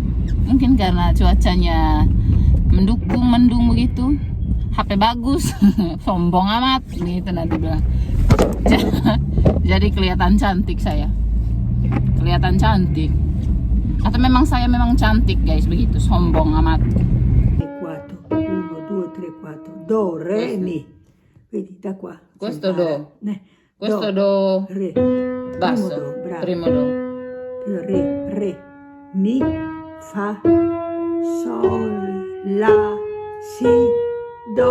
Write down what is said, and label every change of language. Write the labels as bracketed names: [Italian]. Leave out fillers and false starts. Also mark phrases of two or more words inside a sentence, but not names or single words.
[Indonesian] Mungkin karena cuacanya mendung begitu. HP bagus, sombong amat, gitu nanti bilang. Jadi kelihatan cantik saya. Kelihatan cantik. Atau memang saya memang cantik guys, begitu sombong amat. [Italian] 4, 1, 2, 3, 4, do, re, mi. Vedi da qua. Questo do. Questo do, do re. basso. Primo do, bravo. Primo do. Re, mi, fa, sol, la, si, do.